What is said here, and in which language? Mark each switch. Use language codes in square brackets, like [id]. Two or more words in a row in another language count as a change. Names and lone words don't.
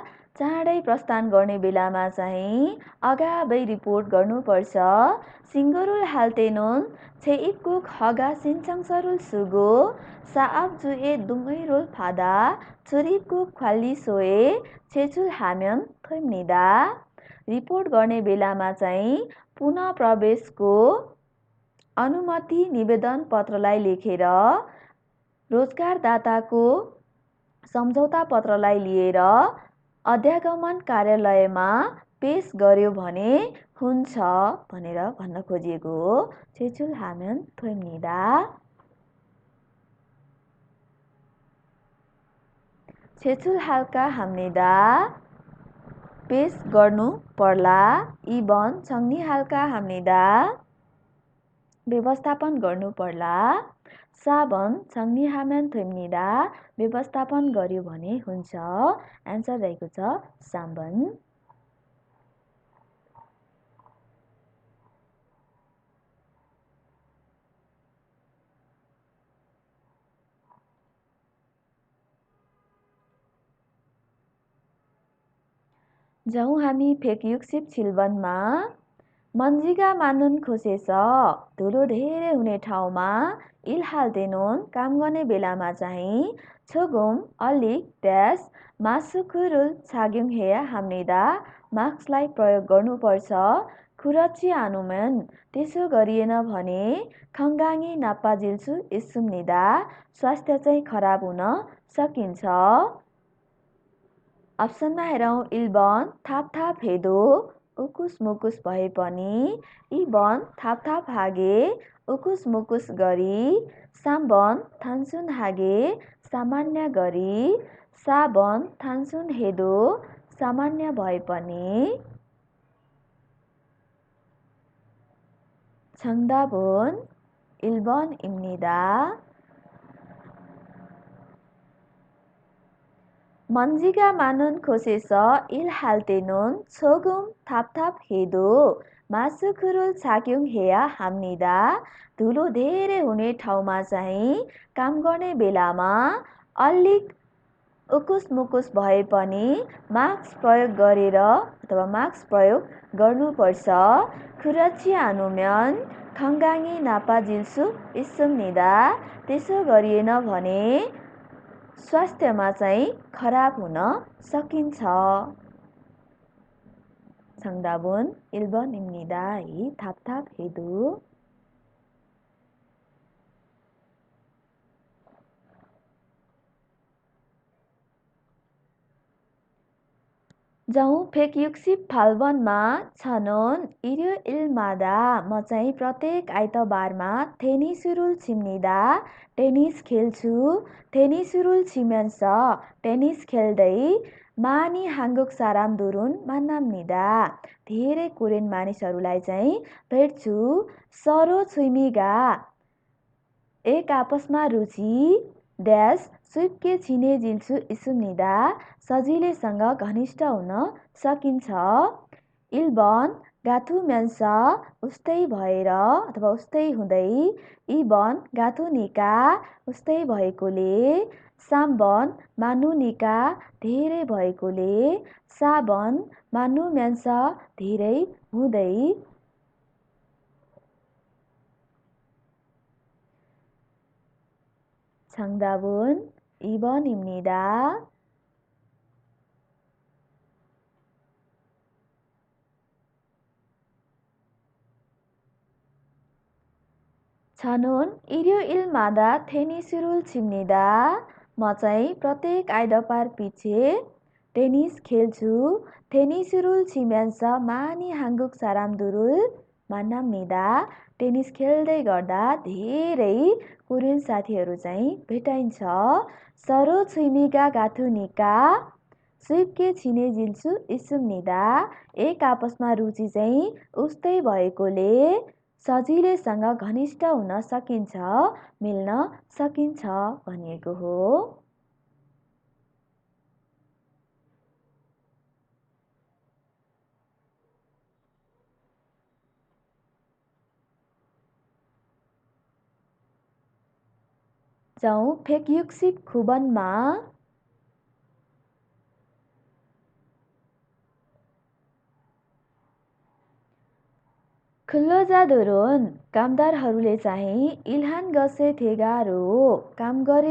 [ne] चाँडै प्रस्थान गर्ने बेलामा चाहिँ अगावै रिपोर्ट गर्नुपर्छ. [ko] 신고를 할 때는 체입국 허가 신청서를 쓰고 사업주의 동의를 받아 출입국 관리소에 제출하면 됩니다. [ne] रिपोर्ट गर्ने बेलामा चाहिँ पुनः प्रवेशको अनुमति निवेदन पत्रलाई लेखेर रोजगारदाताको सम्झौता पत्रलाई लिएर अध्यागमन कार्यालयमा पेश गर्यो भने हुन्छ भनेर भन्न खोजिएको हो. [ko] 제출하면 됩니다. 제출할까 합니다. [ne] पेश गर्नु पर्ला. [ko] 2번 정리할까 합니다. [ne] व्यवस्थापन गर्नु पर्ला. [ko] 4번 정리하면 됩니다. [ne] व्यवस्थापन गर्यो भने हुन्छ. आन्सर रहेको छ 3번. जाउँ हामी फेक 67번मा 먼지가 [ko] 많은 곳에서 [ne] धुलो धेरै हुने ठाउँमा [ko] 일할 때는 [ne] काम गर्ने बेलामा चाहिँ 조금 अलिक ड्यास [ko] 마스크를 착용해야 합니다. [ne] मास्कलाई प्रयोग गर्नुपर्छ. [ko] 그렇지 않으면 [ne] त्यसो गरिएन भने [ko] 건강이 나빠질 수 있습니다. [ne] स्वास्थ्य चाहिँ खराब हुन सकिन्छ. अप्सनमा हेरौँ. 1번 [ko] 답답해도 [ne] उकुस मुकुस भए पनि. 2번 [ko] 답답하게 [ne] उकुस मुकुस गरी. 3번 [ko] 단순하게 [ne] सामान्य गरी. 4번 [ko] 단순해도 [ne] सामान्य भए पनि. [ko] 정답은 1번입니다. 먼지가 많은 곳에서 일할 때는 조금 답답해도 마스크를 착용해야 합니다. [ne] धुलो धेरै हुने ठाउँमा चाहिँ काम गर्ने बेलामा अलिक उकुस मुकुस भए पनि मास्क प्रयोग गरेर अथवा मास्क प्रयोग गर्नुपर्छ. [ko] 그렇지 않으면 건강이 나빠질 수 있습니다. [ne] त्यसो गरिएन भने स्वास्थ्यमा चाहिँ खराब हुन सकिन्छ. [ko] 정답은 1번입니다. 이 답답해도. [ne] जाउँ फेक 68번मा [ko] 저는 일요일마다 [ne] म चाहिँ प्रत्येक आइतबारमा [ko] 테니스를 칩니다. [ne] टेनिस खेल्छु. [ko] 테니스를 치면서 [ne] टेनिस खेल्दै [ko] 많이 한국 사람들은 만납니다. [ne] धेरै कोरियन मानिसहरूलाई चाहिँ भेट्छु. [ko] 서로 취미가 [ne] एक आपसमा रुचि ड्यास [ko] 쉽게 친해질 수 있습니다. [ne] सजिलैसँग घनिष्ठ हुन सकिन्छ. 1번 गाथु면서 उस्तै भएर अथवा उस्तै हुँदै. 2번 गाथुनिका उस्तै भएकोले. 3번 मानुनिका धेरै भएकोले. 4번 मानु면서 धेरै हुँदै. [ko] 정답은 2번입니다. 저는 일요일마다 테니스를 칩니다. [ne] म चाहिँ प्रत्येक आइतबार पछि टेनिस खेल्छु. [ko] 테니스를 치면서 많이 한국 사람들을 만납니다. [ne] टेनिस खेल्दै गर्दा धेरै कोरियन साथीहरू चाहिँ भेटाइन्छ. [ko] 서로 취미가 같으니까 쉽게 친해질 수 있습니다. [ne] एक आपसमा रुचि चाहिँ उस्तै भएकोले सजिलैसँग घनिष्ठ हुन सकिन्छ, मिल्न सकिन्छ भनिएको हो. जाउँ 169번मा 근로자들은 कामदारहरूले चाहिँ [ko] 일한 것에 대가로 [ne] काम